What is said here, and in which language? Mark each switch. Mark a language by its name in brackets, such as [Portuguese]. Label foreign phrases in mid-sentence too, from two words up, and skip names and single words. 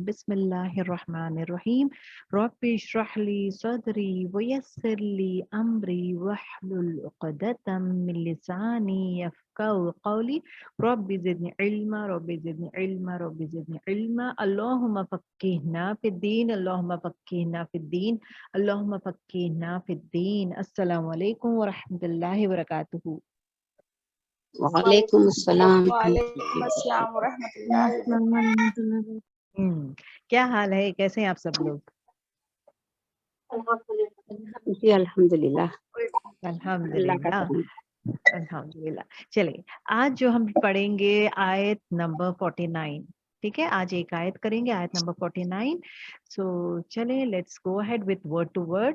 [Arabic] بسم الله الرحمن الرحيم رب اشرح لي صدري ويسر لي أمري واحلل عقدة من لساني يفقهوا قولي رب زدني علما رب زدني علما رب زدني علما اللهم فقهنا في الدين اللهم فقهنا في الدين اللهم فقهنا في الدين. السلام عليكم ورحمة الله وبركاته. وعليكم السلام. وعليكم السلام ورحمة الله وبركاته. [Hindi] क्या हाल है, कैसे हैं आप सब लोग? जी अल्हम्दुलिल्लाह, अल्लाह का अल्हम्दुलिल्लाह करम। अल्हम्दुलिल्लाह। चलिए, आज जो हम पढ़ेंगे आयत नंबर 49। ठीक है, आज एक आयत करेंगे, आयत नंबर 49। सो चलें, [English] let's go ahead with word to word.